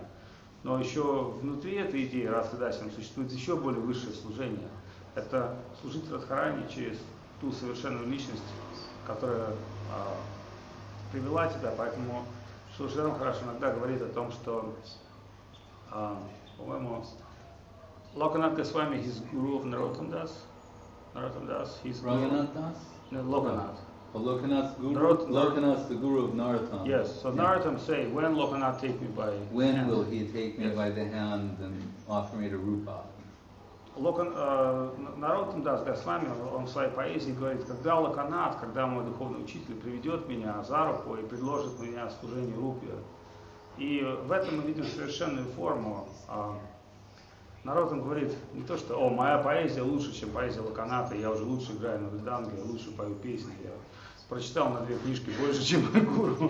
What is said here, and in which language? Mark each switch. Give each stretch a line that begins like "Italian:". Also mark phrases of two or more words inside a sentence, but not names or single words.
Russian: Но еще внутри этой идеи Радха Даси существует еще более высшее служение. это служить Радхарани через ту совершенную личность, которая привела тебя. Поэтому Шила Махарадж иногда говорит о том, что, по-моему, Lokanath Goswami,
English: his guru of Narottam Das, his Raghunath Das? No, Lokanath. Oh, Lokanath's guru? Lokanath's the guru of Narottam. Yes, so Narottam say, when Lokanath take me by When hand? will he take me by the hand and offer me to Rupa?
Russian: Наротtam Дас Госвами, он в своей поэзии говорит, когда Локанат, когда мой духовный учитель приведет меня за руку и предложит меня служению Рупе. И в этом мы видим совершенную форму. Наротtam говорит не то, что «О, моя поэзия лучше, чем поэзия Локаната, я уже лучше играю на вриданге, я лучше пою песни, я прочитал на 2 книжки больше, чем мой гуру».